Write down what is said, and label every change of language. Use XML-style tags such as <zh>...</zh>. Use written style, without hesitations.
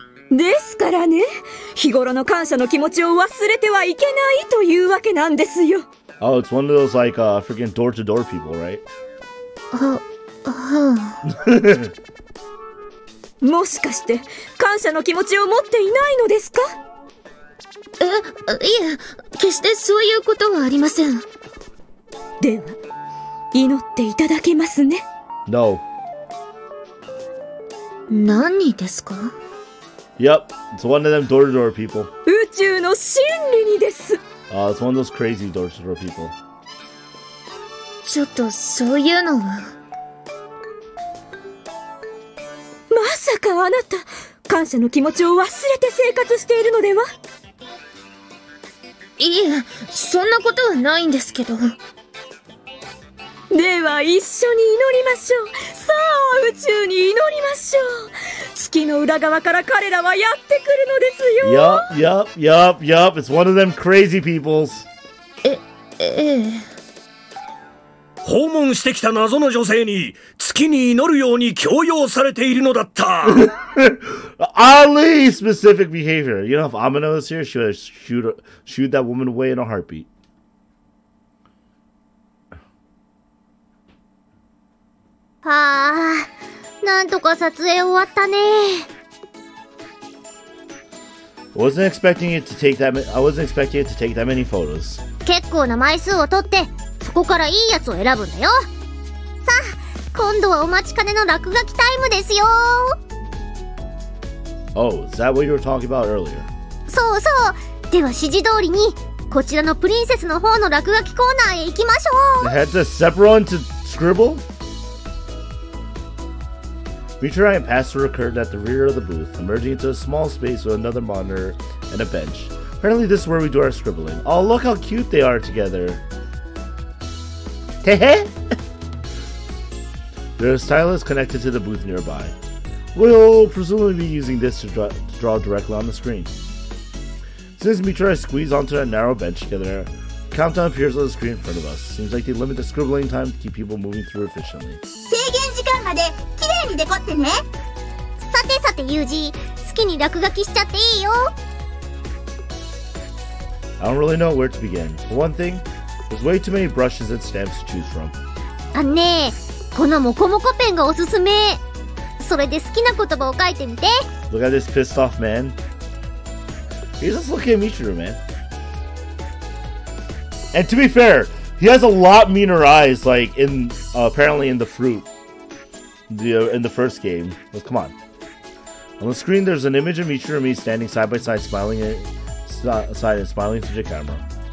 <ja>ですからね、日頃の感謝の気持ちを忘れてはいけないというわけなんですよ。</ja> <en>Oh, it's one of those like freaking door-to-door people, right?</en> <ja>もしかして感謝の気持ちを持っていないのですか？いえ、決してそういうことはありません。では、祈っていただけますね。</ja> <en>No.</en> <ja>何ですか？</ja> <en>Yep, it's one of them door-to-door people.</en> <ja>宇宙の真理にです。</ja> <en>It's one of those crazy door-to-door people.</en> <ja>ちょっとそういうのは。まさかあなた、感謝の気持ちを忘れて生活しているのでは？いえ、そんなことはないんですけど。では一緒に祈りましょう。さあ、宇宙に祈りましょう。月の裏側から彼らはやってくるのですよ。</ja> <en>Yup. It's one of them crazy peoples.</en> <ja>訪問してきた謎の女性に月に祈るように強要されているのだった。</ja> <en>Oddly specific behavior. You know, if Amino was here, she would shoot that woman away in a heartbeat.</en> <ja>はあ、なんとか撮影終わったね。</ja> <en>I wasn't expecting it to take that many photos.</en> <ja>結構な枚数を取って、そこからいいやつを選ぶんだよ。さあ、今度はお待ちかねの落書きタイムですよ。</ja> <en>Oh, is that what you were talking about earlier?</en> <ja>そうそう。では指示通りに、こちらのプリンセスの方の落書きコーナーへ行きましょう。</ja> <en>They had to separate to scribble? Michiru and Pastor occurred at the rear of the booth, emerging into a small space with another monitor and a bench. Apparently this is where we do our scribbling. Oh, look how cute they are together. Tehe? There's a stylus connected to the booth nearby. We'll presumably be using this to draw directly on the screen. Since Michiru squeezed onto a narrow bench together, a countdown appears on the screen in front of us. Seems like they limit the scribbling time to keep people moving through efficiently.</en> <ja>制限時間まで綺麗にデコってね。さてさてユージ、好きに落書きしちゃっていいよ。</ja> <en>I don't really know where to begin. For one thing, there's way too many brushes and stamps to choose from.</en> <ja>あんねえ、このモコモコペンがおすすめ。それで好きな言葉を書いてみて。</ja> <en>Look at this pissed off man. He's just looking at Michiru, man. And to be fair, he has a lot meaner eyes, like in apparently in the fruit, in the first game. Well, come on. On the screen, there's an image of Michiru and me standing side by side, smiling smiling to the camera.</en>